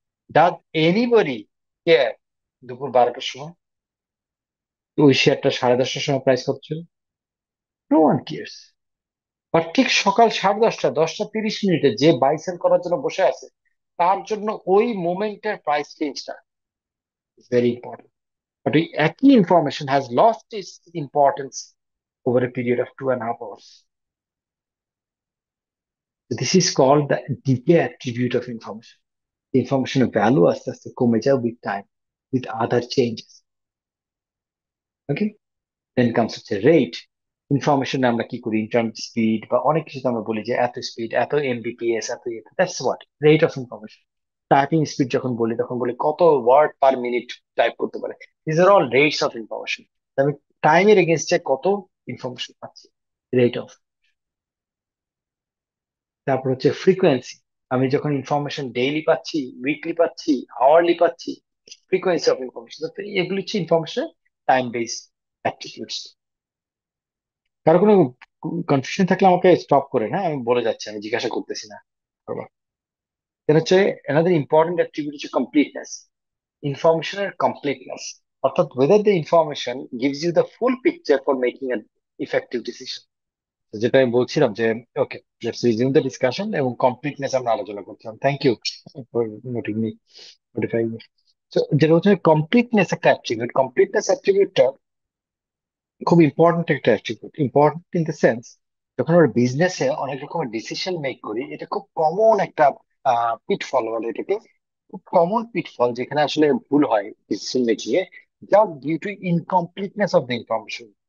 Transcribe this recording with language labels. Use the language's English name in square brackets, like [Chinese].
[English] Does anybody care? [Bangla] দুপুর 12টার সময় ওই শেয়ারটা 10:30টার সময় প্রাইস কত ছিল? [English] No one cares. [Bangla] আর ঠিক সকাল 10:30টা, 10টা 30 মিনিটে যে বাই সেল করার জন্য বসে আছে, তার জন্য ওই মোমেন্টের প্রাইস চেঞ্জটা ভেরি ইম্পর্টেন্ট। [English] But the একই information has lost its importance over a period of 2.5 hours. So this is called the decay attribute of information. The information value [Bangla] আস্তে আস্তে কমে যায় [English] with time, with other changes. Okay? Then comes হচ্ছে rate. [Bangla] Information আমরা কি করি, internet speed বা অনেক কিছু আমরা বলি যে এত স্পিড, এত এমবিপিএস, এত [English] That's what rate of information. [Bangla] Typing speed যখন বলি তখন বলি কত ওয়ার্ড পার মিনিট টাইপ করতে পারে। [English] This are all rates of information. [Bangla] আমি টাইমের এগেনস্টে কত ইনফরমেশন পাচ্ছি, রেট অফ। তারপর হচ্ছে ফ্রিকোয়েন্সি। আমি যখন ইনফরমেশন ডেইলি পাচ্ছি, উইকলি পাচ্ছি, আওয়ারলি পাচ্ছি, ফ্রিকোয়েন্সি অফ ইনফরমেশন। এগুলো হচ্ছে ইনফরমেশন টাইম বেসড অ্যাট্রিবিউটস। কারো কোনো কনফিউশন থাকলে আমাকে স্টপ করে, হ্যাঁ আমি বলে যাচ্ছি, আমি জিজ্ঞাসা করতেছি না। [English] এটা হচ্ছে another important attribute হচ্ছে completeness, ইনফরমেশনের completeness, অর্থাৎ whether the information gives you the full picture for making an effective decision। [Bangla] যেটা আমি বলছিলাম যে ওকে, [English] let's resume the discussion, [Bangla] এবং কমপ্লিটনেস আমরা আলোচনা করছিলাম। [English] Thank you for noting me, notifying me. [Bangla] তো যেটা হচ্ছে কমপ্লিটনেস একটা অ্যাট্রিবিউট, কমপ্লিটনেস অ্যাট্রিবিউটটা খুব ইম্পর্টেন্ট একটা attribute. Important in the sense, যখন আমরা বিজনেসে অনেক রকমের ডিসিশন মেক করি, এটা খুব কমন একটা পিটফল বলে এটাকে, খুব কমন পিটফল যেখানে আসলে ভুল হয় ডিসিশন মেকিং এ, যা [English] Due to incompleteness of the information.